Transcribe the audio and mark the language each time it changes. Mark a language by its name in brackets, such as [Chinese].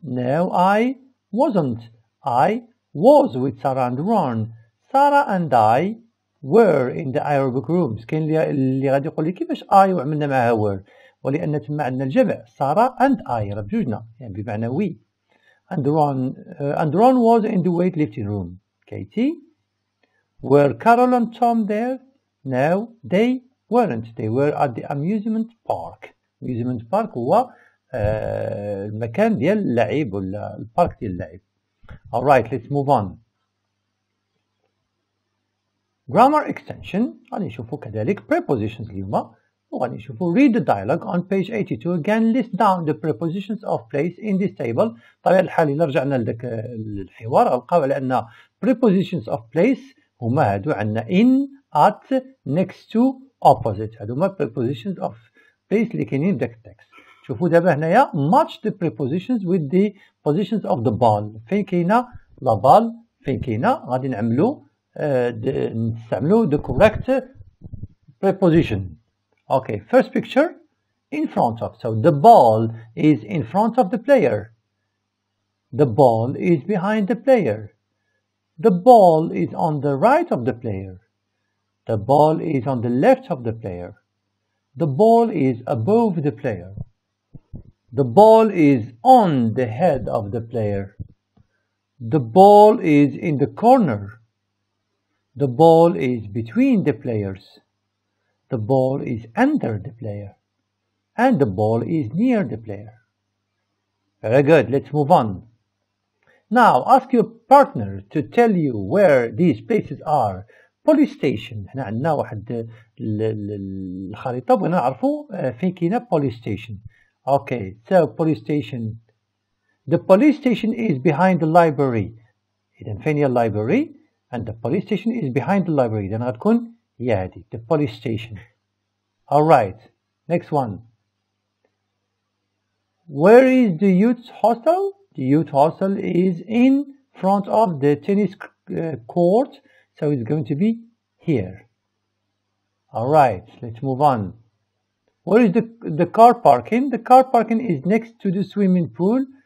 [English] No, I wasn't. I was with Sarah and Ron. Sarah and I were in the aerobic rooms. [Arabic] كاين اللي غادي يقول لي كيفاش I وعملنا معها were، ولأن تما عندنا الجمع Sarah and I راه بجوجنا يعني بمعنى we. [English] And Ron was in the weightlifting room. Katie. Were Carol and Tom there? No, they weren't. They were at the amusement park. [Arabic] amusement park هو المكان ديال اللعب ولا البارك ديال اللعب. [English] Alright, let's move on. Grammar extension [Arabic] غادي نشوفوا كذلك [English] prepositions [Arabic] اليوم وغادي نشوفوا [English] read the dialogue on page 82. Again list down the prepositions of place in this table. [Arabic] طبيعة الحال إلا رجعنا لذاك الحوار غنلقاو على أن prepositions of place هما هادو عندنا in, at, next to, opposite. هادو هما prepositions of place اللي كاينين في داك التكست. شوفوا دابا هنايا [English] match the prepositions with the positions of the ball. [Arabic] فين كاينه لا بال فين كاينه غادي نعملوا نستعملوا [English] the correct preposition. Okay, first picture in front of. So the ball is in front of the player. The ball is behind the player. The ball is on the right of the player. The ball is on the left of the player. The ball is above the player. The ball is on the head of the player. The ball is in the corner. The ball is between the players. The ball is under the player. And the ball is near the player. Very good. Let's move on. Now ask your partner to tell you where these places are. Police station. [Arabic] هنا عندنا واحد الخريطة بغينا نعرفوا فين كاينة police station. [English] Okay, so police station. The police station is behind the library. [Arabic] إذا فين هي library? [English] And the police station is behind the library. [Arabic] إذا غتكون هي هذه the police station. [English] Alright, next one. Where is the youth hostel? The youth hostel is in front of the tennis court. So it's going to be here. Alright, let's move on. Where is the car parking? The car parking is next to the swimming pool.